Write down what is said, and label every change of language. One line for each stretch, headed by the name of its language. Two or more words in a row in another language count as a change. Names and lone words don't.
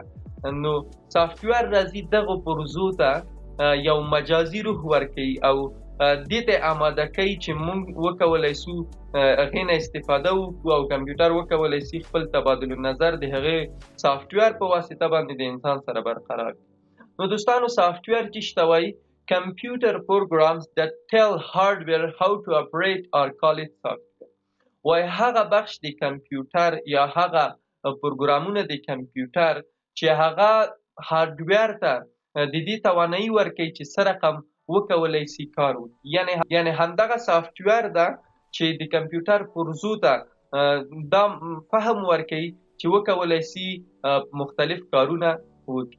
Pashto: نو سافټویر راځي دغو پروسو ته یو مجازي روح ورکوي او دې ته آماده کوي چې موږ وکولی سو هغې نه استفاده وکړو او کمپیوټر وکولی سي خپل تبادل النظر د هغې سافټویر په واسطه باندې د انسان سره برقرار کړي. نو دوستانو سافټویر څه ته وایي؟
English: Computer programs that tell hardware how to operate are called software.
Pashto: وای هغه بخش د کمپیوټر یا هغه پروګرامونه د کمپیوټر چې هغه هارډویر ته د دې توانایي ورکوي چې څه رقم وکولی سي کار وکړي. یعنی همدغه سافټویر ده چې د کمپیوټر پرزو ته دا فهم ورکوي چې وکولی سي مختلف کارونه وکړي.